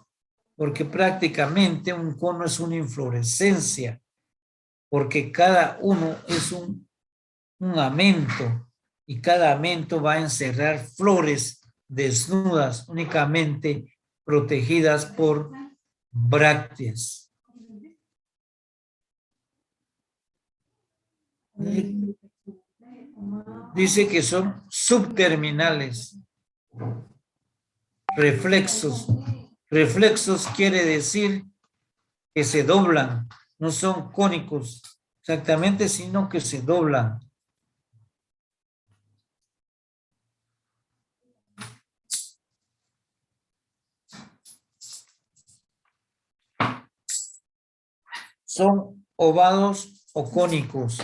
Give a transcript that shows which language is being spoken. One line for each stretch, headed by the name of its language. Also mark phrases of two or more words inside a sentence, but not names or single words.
Spanish: Porque prácticamente un cono es una inflorescencia, porque cada uno es un amento y cada amento va a encerrar flores desnudas, únicamente protegidas por brácteas. Dice que son subterminales. reflexos. Reflexos quiere decir que se doblan, no son cónicos exactamente, sino que se doblan. Son ovados o cónicos.